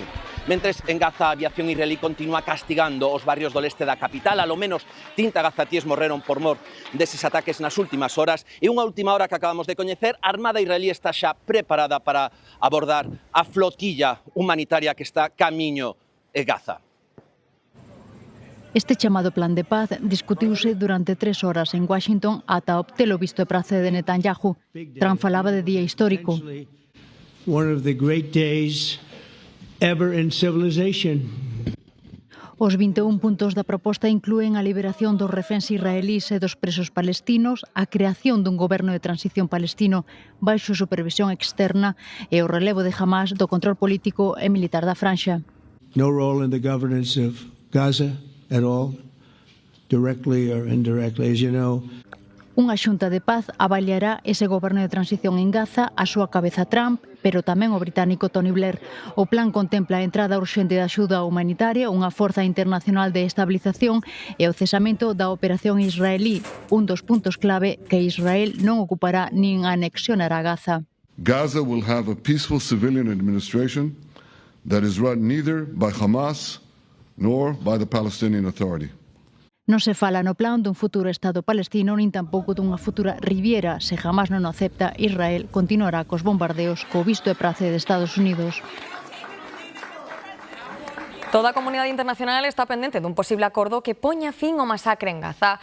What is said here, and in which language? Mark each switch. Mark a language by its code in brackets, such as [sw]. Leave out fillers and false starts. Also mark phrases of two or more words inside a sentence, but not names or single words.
[gl] Mentres en Gaza a aviación israelí continúa castigando os barrios do leste da capital, alo menos 30 gazatíes morreron por mor deses ataques nas últimas horas, e unha última hora que acabamos de coñecer, a Armada israelí está xa preparada para abordar a flotilla humanitaria que está camiño de Gaza. Este chamado plan de paz discutiuse durante 3 horas en Washington ata obtelo visto e prace de Netanyahu. Trump falaba de día histórico. [en] One of the great days ever in civilization. [gl] Os 21 puntos da proposta inclúen a liberación dos reféns israelís e dos presos palestinos, a creación dun goberno de transición palestino baixo supervisión externa e o relevo de Hamás do control político e militar da franxa. [en] No role in the governance of Gaza at all, directly or indirectly, as you know. [gl] Unha xunta de paz avaliará ese goberno de transición en Gaza, a súa cabeza Trump, pero tamén o británico Tony Blair. O plan contempla a entrada urxente de axuda humanitaria, unha forza internacional de estabilización e o cesamento da operación israelí, un dos puntos clave que Israel non ocupará nin anexionará Gaza. [en] Gaza will have a peaceful civilian administration that is run neither by Hamas nor by the Palestinian Authority. [gl] Non se fala no plan dun futuro Estado palestino nin tampouco dunha futura Riviera. Se jamás non o acepta, Israel continuará cos bombardeos co visto e prace de Estados Unidos. Toda a comunidade internacional está pendente dun posible acordo que poña fin ao masacre en Gaza.